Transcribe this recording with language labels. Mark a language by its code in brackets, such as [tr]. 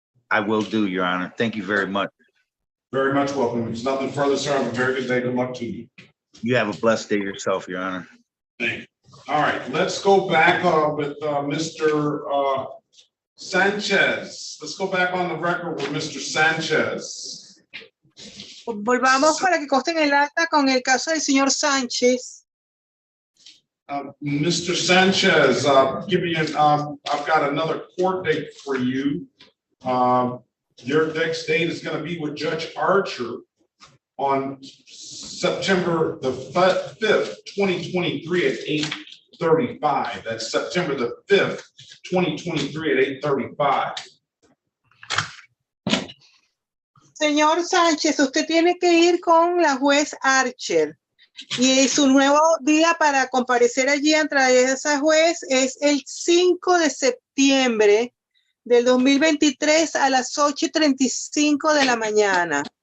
[en] I will do, Your Honor. Thank you very much. Very much welcome. If there's nothing further, sir, have a very good day. Good luck to you. You have a blessed day yourself, Your Honor. Thank you. All right, let's go back with Mr. Sanchez. Let's go back on the record with Mr. Sanchez. [es] Volvamos para que conste en el acta con el caso del señor Sánchez. [en] Mr. Sanchez, I've got another court date for you. Your next date is going to be with Judge Archer on September the 5th, 2023 at 8:35. That's September the 5th, 2023 at 8:35. [es] Señor Sánchez, usted tiene que ir con la juez Archer. Y su nuevo día para comparecer allí ante esa juez es el 5 de septiembre del 2023 a las 8:35 de la mañana.